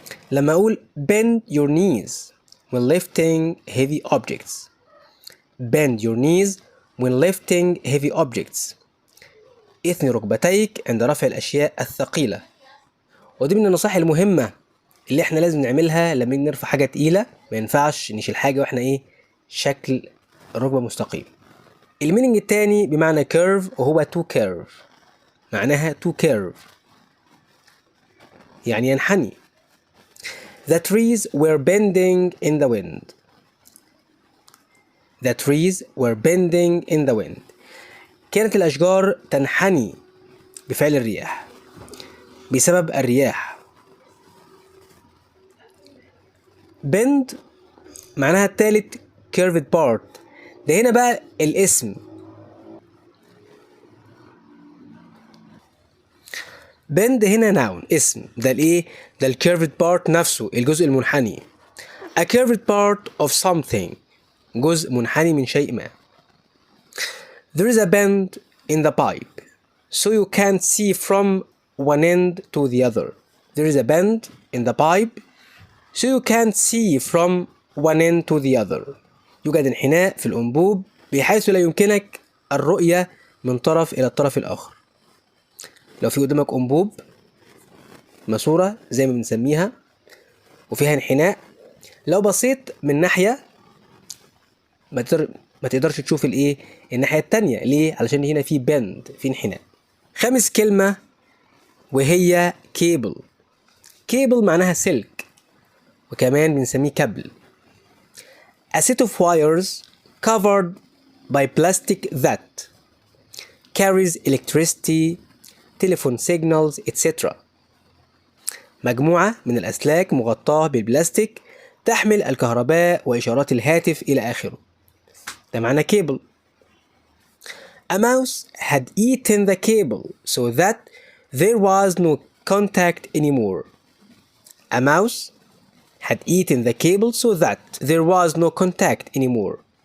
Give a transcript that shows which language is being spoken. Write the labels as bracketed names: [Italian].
[Arabic] لما أقول [English] bend your knees when lifting heavy objects. bend your knees when lifting heavy objects. [Arabic] اثني ركبتيك عند رفع الأشياء الثقيلة. ودي من النصائح المهمة اللي احنا لازم نعملها لما نرفع حاجة تقيلة. ما ينفعش نشيل حاجة واحنا شكل الركبة مستقيم. المينينج التاني بمعنى curve وهو to curve. معناها to curve يعني ينحني. [English] The trees were bending in the wind. The trees were bending in the wind. [Arabic] كانت الأشجار تنحني بفعل الرياح، بسبب الرياح. bend معناها التالت curved part. ده هنا بقى الاسم bend هنا noun اسم، ده الايه؟ ده الكيرفد بارت نفسه، الجزء المنحني. [English] a curved part of something، [Arabic] جزء منحني من شيء ما. [English] there is a bend in the pipe so you can't see from one end to the other. there is a bend in the pipe so you can't see from one end to the other. [Arabic] يوجد انحناء في الأنبوب بحيث لا يمكنك الرؤية من طرف إلى الطرف الآخر. لو في قدامك أنبوب، ماسورة زي ما بنسميها، وفيها انحناء، لو بصيت من ناحية ما تقدرش تشوف الايه؟ الناحية التانية. ليه؟ علشان هنا في بند، في انحناء. خامس كلمة وهي كيبل. كيبل معناها سلك، وكمان بنسميه كابل. [English] a set of wires covered by plastic that carries electricity, telephone signals, etc. [Arabic] مجموعة من الأسلاك مغطاة بالبلاستيك تحمل الكهرباء وإشارات الهاتف إلى آخره. ده معنى cable. [English] A mouse had eaten the cable so that there was no contact anymore. A mouse had eaten the cable so that there was no contact anymore.